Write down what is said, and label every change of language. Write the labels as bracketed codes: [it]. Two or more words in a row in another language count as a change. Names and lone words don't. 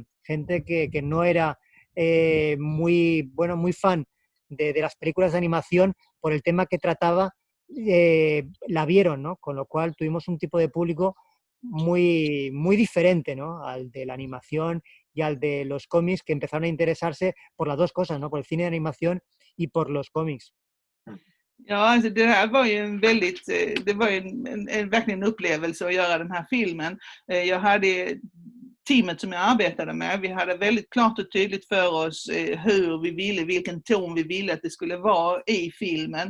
[es] Gente que no era muy fan de las películas de animación por el tema que trataba, la vieron, ¿no? Con lo cual tuvimos un tipo de público muy diferente, ¿no? Al de la animación y al de los cómics, que empezaron a interesarse por las dos cosas, ¿no? Por el cine de animación y por los cómics. [sv] Ja, alltså det här var ju det var ju verkligen en upplevelse att göra den här filmen. Jag hade teamet som jag arbetade med, vi hade väldigt klart och tydligt för oss hur vi ville, vilken ton vi ville att det skulle vara i filmen.